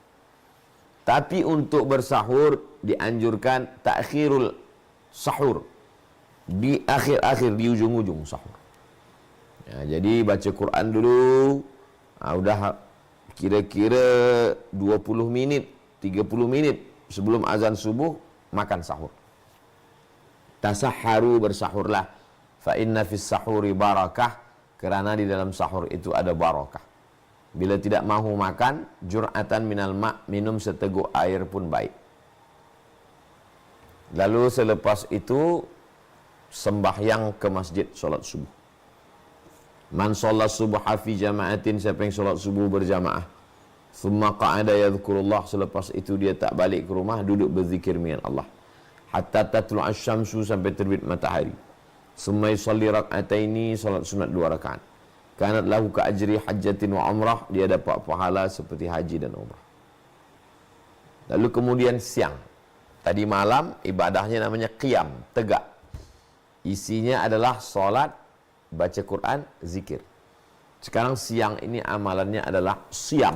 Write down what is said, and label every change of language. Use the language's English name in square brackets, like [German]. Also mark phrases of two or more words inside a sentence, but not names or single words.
[Malay] Tapi untuk bersahur dianjurkan [Arabic] تأخير السحور. [Malay] Di akhir-akhir, di ujung-ujung sahur. Ya, jadi baca Quran dulu. Udah kira-kira 20 minit, 30 minit sebelum azan subuh, makan sahur. Tasahharu, bersahurlah. [Arabic] فإن في السحور بركة, [Malay] kerana di dalam sahur itu ada barakah. Bila tidak mahu makan, [Arabic] جرعة من الماء', [Malay] minum seteguk air pun baik. Lalu selepas itu sembahyang ke masjid, solat subuh. [Arabic] من صلى الصبح في جماعة, [Malay] siapa yang solat subuh berjamaah, [Arabic] ثم قعد يذكر الله, [Malay] selepas itu dia tak balik ke rumah, duduk berzikir dengan Allah [Arabic] حتى تطلع الشمس, [Malay] sampai terbit matahari. [Arabic] ثم يصلي ركعتين, [Malay] salat sunat 2 rakaat. [Arabic] كانت له كأجر حجة وعمرة, [Malay] dia dapat pahala seperti haji dan umrah. Lalu kemudian siang, tadi malam ibadahnya namanya qiyam, tegak. Isinya adalah solat, baca Quran, zikir. Sekarang siang ini amalannya adalah siam.